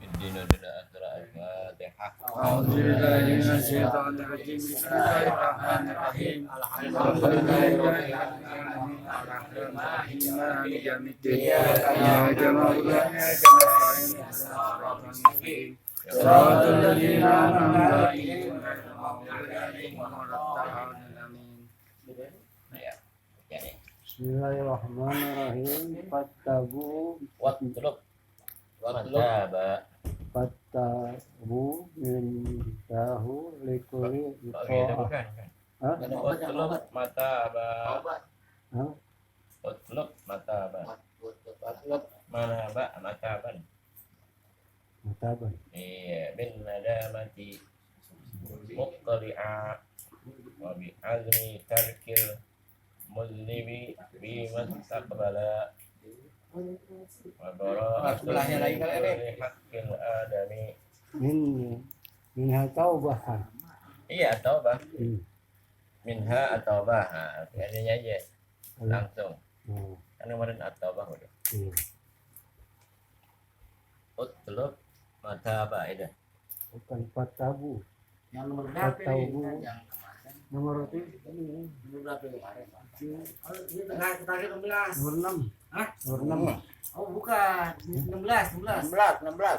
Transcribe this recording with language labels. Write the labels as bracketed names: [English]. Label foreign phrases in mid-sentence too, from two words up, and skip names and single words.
[Javanese] Dino dina akhir al-Fatihah. [Arabic] أعوذ بالله من الشيطان الرجيم. بسم الله الرحمن الرحيم الحمد لله رب العالمين. الرحمن الرحيم مالك يوم الدين. إياك نعبد وإياك نستعين صراط الذين أنعمت عليهم غير المغضوب عليهم ولا الضالين. Amin. [Indonesian] Ya. Ya. [Arabic] بسم الله الرحمن الرحيم. Watlub Fattabu min tahu likuli [Indonesian] bukan. Hah? [Arabic] واطلب متابا. Hah? واطلب متابا منابا متابا. Mataban. Iya, بالندامة مقلعا وبعزم ترك المذنب بمستقبل وبراءة حق الآدمي. منها توبة. Iya, taubah. منها التوبة. [Indonesian] Artinya aja langsung. Kan kemarin at-taubah udah. [Arabic] اطلب متابا [Indonesian] itu. Bukan fattabu. Yang nomor berapa Fattabu. ini? Nomor ini. Nomor berapa kemarin? Ini terakhir 16. Nomor 6. Hah? Nomor 6. Oh bukan, 16.